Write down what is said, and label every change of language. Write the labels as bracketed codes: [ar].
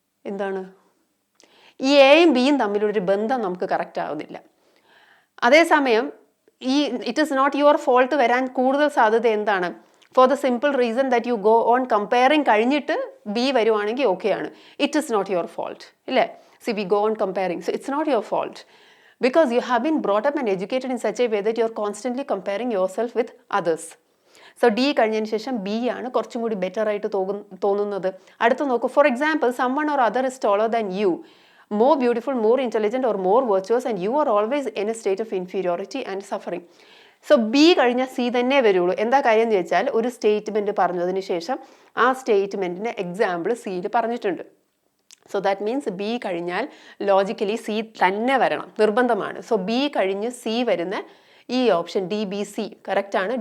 [ml] എന്താണ് ഈ എയും ബിയും തമ്മിലൊരു ബന്ധം നമുക്ക് കറക്റ്റ് ആവുന്നില്ല. അതേസമയം ഈ [en] it is not your fault [ml] വരാൻ കൂടുതൽ സാധ്യത എന്താണ്? [en] for the simple reason that you go on comparing [ml] കഴിഞ്ഞിട്ട് ബി വരുവാണെങ്കിൽ ഓക്കെ ആണ്. [en] it is not your fault [ml] ഇല്ലേ? [en] See we go on comparing, so it's not your fault because you have been brought up and educated in such a way that you are constantly comparing yourself with others. [ml] So D കഴിഞ്ഞതിന് ശേഷം B ആണ് കുറച്ചും കൂടി better ആയിട്ട് തോന്നുന്നത്. അടുത്ത് നോക്കൂ. [en] For example someone or other is taller than you, more beautiful, more intelligent or more virtuous and you are always in a state of inferiority and suffering. [ml] So B കഴിഞ്ഞാൽ C തന്നെ വരുള്ളൂ. എന്താ കാര്യം എന്ന് വെച്ചാൽ ഒരു സ്റ്റേറ്റ്മെൻറ്റ് പറഞ്ഞതിന് ശേഷം ആ സ്റ്റേറ്റ്മെൻറ്റിൻ്റെ എക്സാമ്പിൾ സിയിൽ പറഞ്ഞിട്ടുണ്ട്. സോ ദാറ്റ് മീൻസ് ബി കഴിഞ്ഞാൽ ലോജിക്കലി സി തന്നെ വരണം, നിർബന്ധമാണ്. സോ ബി കഴിഞ്ഞ് സി വരുന്ന ഈ ഓപ്ഷൻ ഡി ബി സി കറക്റ്റാണ്.